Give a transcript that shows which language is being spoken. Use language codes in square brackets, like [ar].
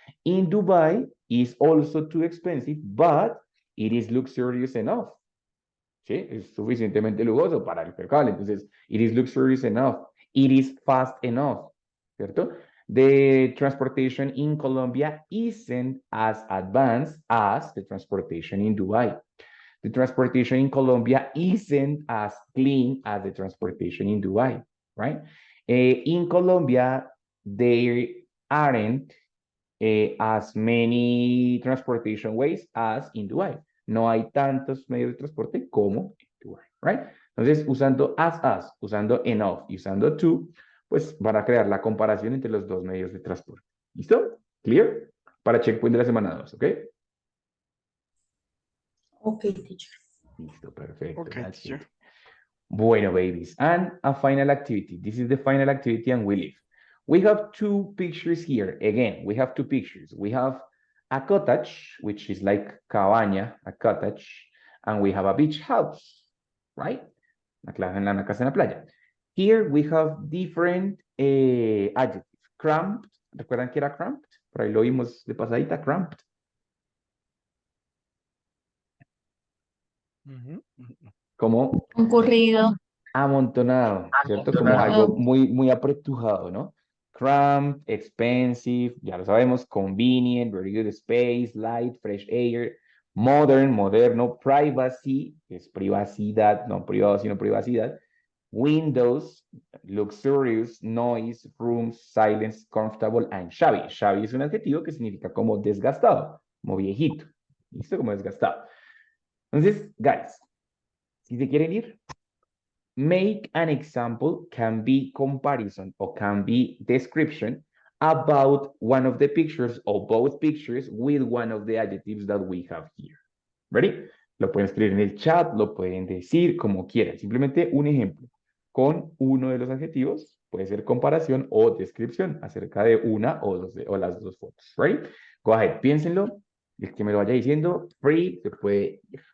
[en] In Dubai is also too expensive, but it is luxurious enough. [es] ¿Sí? Es suficientemente lujoso para el percable. [en] Entonces, it is luxurious enough. It is fast enough, [es] ¿cierto? [en] The transportation in Colombia isn't as advanced as the transportation in Dubai. The transportation in Colombia isn't as clean as the transportation in Dubai, right? In Colombia, there aren't as many transportation ways as in Dubai. [es] No hay tantos medios de transporte como en Dubai, [en] right? [es] Entonces, usando as, usando enough y usando to, pues van a crear la comparación entre los dos medios de transporte. ¿Listo? [en] ¿Clear? [es] Para checkpoint de la semana 2, ¿ok? [en] Ok, teacher. [es] Listo, perfecto. [en] Okay, That's teacher. it. Bueno, babies, and a final activity. This is the final activity and we leave. We have two pictures here. Again, we have two pictures. We have a cottage, which is like cabaña, a cottage, and we have a beach house, right? [es] Una casa en la playa. [en] Here we have different adjectives. [es] Cramped, ¿recuerdan que era cramped? Por ahí lo vimos de pasadita, cramped. Como Concurrido. amontonado, ¿cierto? Como algo muy apretujado, ¿no? [en] Cramped, expensive, [es] ya lo sabemos, [en] convenient, very good space, light, fresh air, modern, [es] moderno, [en] privacy, [es] es privacidad, no privado, sino privacidad, [en] windows, luxurious, noise, rooms, silence, comfortable, and shabby. [es] Shabby es un adjetivo que significa como desgastado, como viejito, ¿listo? Como desgastado. [en] Entonces, guys, [es] si se quieren ir, [en] make an example can be comparison or can be description about one of the pictures or both pictures with one of the adjectives that we have here. Ready? [es] Lo pueden escribir en el chat, lo pueden decir como quieran. Simplemente un ejemplo con uno de los adjetivos. Puede ser comparación o descripción acerca de una o las dos fotos. [en] Ready? Go ahead, [es] piénsenlo. El que me lo vaya diciendo, free, se puede ir.